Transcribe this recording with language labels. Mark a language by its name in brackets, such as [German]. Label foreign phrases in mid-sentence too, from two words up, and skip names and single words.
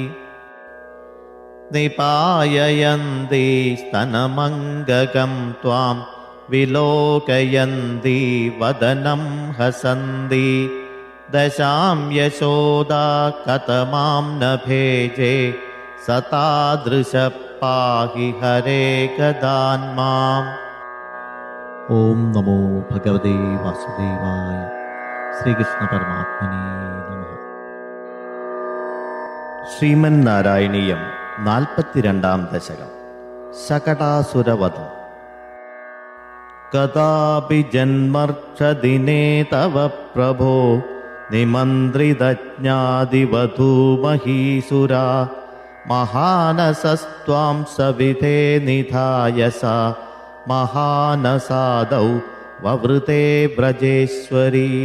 [Sanskrit] निपाययन्ती स्तनमङ्गकं त्वां विलोकयन्ती वदनं हसन्ति दशां यशोदा कतमां न भेजे सतादृश पाहि हरे गदान्माम्. ഓം നമോ ഭഗവതേ വാസുദേവായ. ശ്രീകൃഷ്ണ പരമാത്മനേ നമഃ. ശ്രീമന്നാരായണീയം 42 ദശകം. ശകടാസുരവധം. കഥാപി ജന്മർക്ഷദിനേ തവ പ്രഭോ നിമന്ത്രിതജ്ഞാതിവധൂമഹീസുരാ മഹാനസസ്ത്വാം സവിധേ നിധായസ മഹാനസാദൗ വവൃതേ വ്രജേശ്വരി